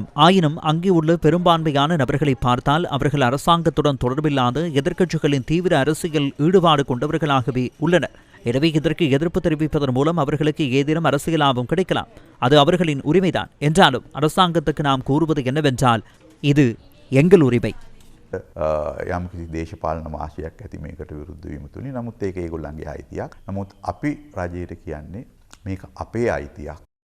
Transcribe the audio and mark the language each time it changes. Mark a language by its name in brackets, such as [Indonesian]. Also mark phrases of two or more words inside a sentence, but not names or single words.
[Tamil] ஆயினும் அங்கே உள்ள பெரும்பான்மையான நபர்களை பார்த்தால் அவர்கள் அரசாங்கத்துடன் தொடர்பில்லாத எதிர்க்கட்சிகளின் தீவிர அரசியல் ஈடுபாடு கொண்டவர்களாகவே உள்ளனர். எனவே இதற்கு எதிர்ப்பு தெரிவிப்பதன் மூலம் அவர்களுக்கு ஏதேனும் அரசியல் லாபம் கிடைக்கலாம். அது அவர்களின் உரிமைதான். என்றாலும் அரசாங்கத்துக்கு நாம் கூறுவது என்னவென்றால், இது எங்கள் உரிமை. [Sinhala] යම්කිසි දේශපාලන මාශයක් ඇති මේකට විරුද්ධ වීම තුලින් නමුත් ඒක ඒගොල්ලන්ගේ අයිතියක්. නමුත් අපි රජයට කියන්නේ මේක අපේ අයිතියක්.